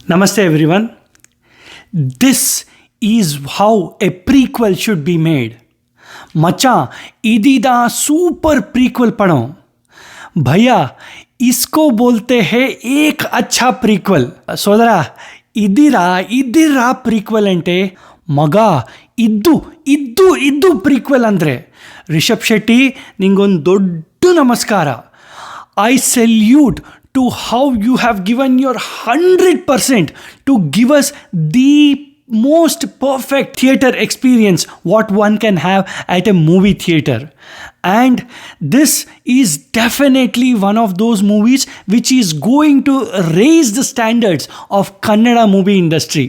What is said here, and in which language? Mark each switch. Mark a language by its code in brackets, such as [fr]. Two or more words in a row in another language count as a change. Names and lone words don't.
[en] Namaste everyone. This is how a prequel should be made. [ta] மச்சா இதுதா சூப்பர் ப்ரீக்வல் [hi] पढ़ो भैया इसको बोलते हैं एक अच्छा प्रीक्वल [te] సోదరా ఇదిరా ప్రీక్వెల్ అంటే [kn] మಗ ಇದ್ದು ಪ್ರೀಕ್ವೆಲ್ ಅಂದರೆ ರಿಷಬ್ ಶೆಟ್ಟಿ ನಿಂಗೊಂದು ದೊಡ್ಡ ನಮಸ್ಕಾರ. [en] I salute to how you have given your 100% to give us the most perfect theater experience what one can have at a movie theater. And this is definitely one of those movies which is going to raise the standards of Kannada movie industry.